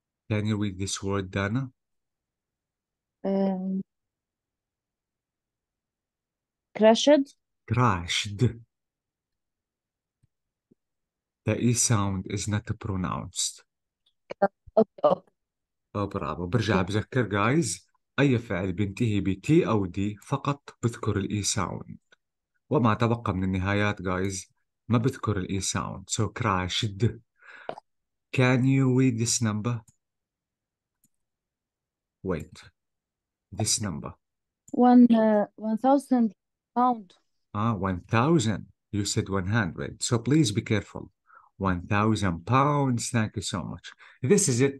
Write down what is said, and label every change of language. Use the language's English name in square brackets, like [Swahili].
[English] Can you read this word, Dana? Crashed. Crashed. The E sound is not pronounced. Okay. [Arabic] برافو. برجع بذكر جايز أي فعل بينتهي بتي أو دي فقط بذكر الإي ساوند، وما تبقى من النهايات جايز ما بذكر الإي ساوند. [English] So crashed. Can you read this number? Wait. This number. 1,000 pound. 1,000. You said 100. So please be careful. 1,000 pounds. Thank you so much. This is it.